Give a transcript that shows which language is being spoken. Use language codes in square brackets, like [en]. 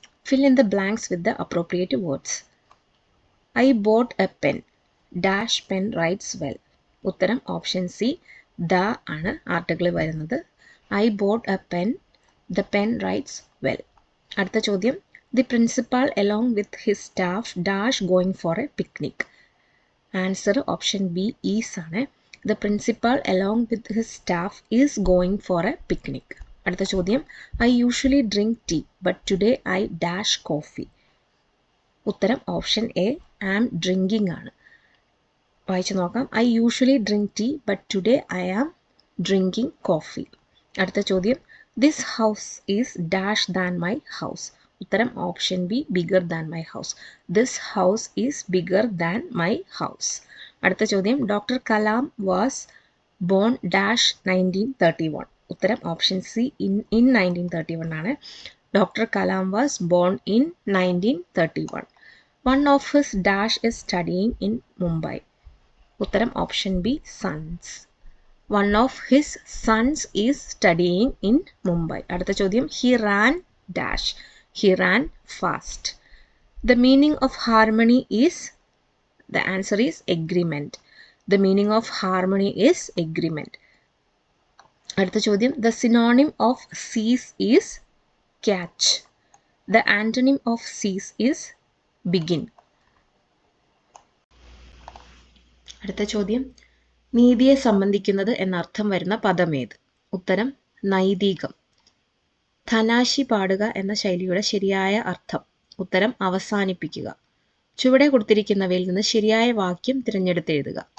[en] Fill in the blanks with the appropriate words. I bought a pen. Dash pen writes well. [ml] ഉത്തരം option C, the ആണ് article വരുന്നത്. [en] I bought a pen. The pen writes well. [ml] അടുത്ത ചോദ്യം, [en] the principal along with his staff dash going for a picnic. Answer option B, is ആണ്. The principal along with his staff is going for a picnic. [ml] അടുത്ത ചോദ്യം, [en] I usually drink tea but today I dash coffee. [ml] ഉത്തരം option A, [en] am drinking [ml] ആണ്. വായിച്ചു നോക്കാം. [en] I usually drink tea but today I am drinking coffee. [ml] അടുത്ത ചോദ്യം, [en] this house is dash than my house. [ml] ഉത്തരം option B, [en] bigger than my house. This house is bigger than my house. [ml] അടുത്ത ചോദ്യം, [en] Doctor Kalam was born dash 1931. [ml] ഉത്തരം option C, [en] in 1931 [ml] ആണ്. [en] Doctor Kalam was born in 1931. One of his dash is studying in Mumbai. [ml] ഉത്തരം option B, [en] sons. One of his sons is studying in Mumbai. [ml] അടുത്ത ചോദ്യം, [en] he ran dash. He ran fast. The meaning of harmony is? The answer is agreement. The meaning of harmony is agreement. [ml] അടുത്ത ചോദ്യം, [en] the synonym of cease is? Catch. The antonym of cease is? Begin. [ml] അടുത്ത ചോദ്യം, നീതിയെ സംബന്ധിക്കുന്നത് എന്നർത്ഥം വരുന്ന പദമേത്? ഉത്തരം നൈതികം. ധനാശി പാടുക എന്ന ശൈലിയുടെ ശരിയായ അർത്ഥം? ഉത്തരം അവസാനിപ്പിക്കുക. ചുവടെ കൊടുത്തിരിക്കുന്നവയിൽ നിന്ന് ശരിയായ വാക്യം തിരഞ്ഞെടുത്തെഴുതുക.